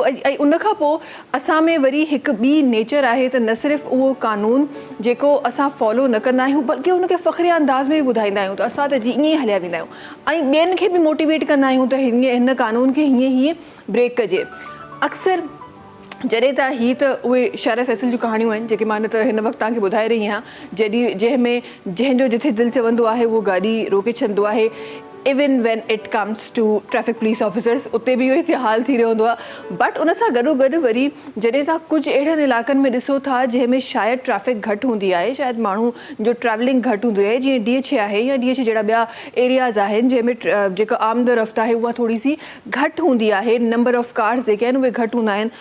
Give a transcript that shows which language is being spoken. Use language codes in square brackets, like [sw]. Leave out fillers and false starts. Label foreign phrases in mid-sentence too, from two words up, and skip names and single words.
[sd] ऐं उन खां पोइ असां में वरी हिकु ॿी नेचर आहे त न सिर्फ़ु उहो कानून जेको असां फॉलो न कंदा आहियूं बल्कि उनखे फ़ख़्रे अंदाज़ में बि ॿुधाईंदा आहियूं त असां त जी ईअं ई हलिया वेंदा आहियूं ऐं ॿियनि खे बि मोटिवेट कंदा आहियूं त हिन कानून खे हीअं ब्रेक कजे। अक्सर जॾहिं त हीअ त उहे शारा फैसल जूं कहाणियूं आहिनि जेके मां न त हिन वक़्तु तव्हांखे ॿुधाए रही आहियां, जंहिंजो जिथे दिलि चवंदो आहे उहो गाॾी रोके छॾंदो आहे। [en] even when it comes to traffic police officers [sd] उते बि इहो ई हाल थी रहियो हूंदो आहे। बट उन सां गॾो गॾु वरी जॾहिं तव्हां कुझु अहिड़नि इलाइक़नि में ॾिसो था जंहिंमें शायदि ट्रैफिक घटि हूंदी आहे, शायदि माण्हू जो ट्रैवलिंग घटि हूंदी आहे, जीअं DH आहे या DH जहिड़ा ॿिया एरियाज़ आहिनि जंहिंमें जेका आमद रफ़्त आहे उहा थोरी सी घटि हूंदी आहे, [en] number of cars [sd] जेके आहिनि उहे घटि हूंदा आहिनि।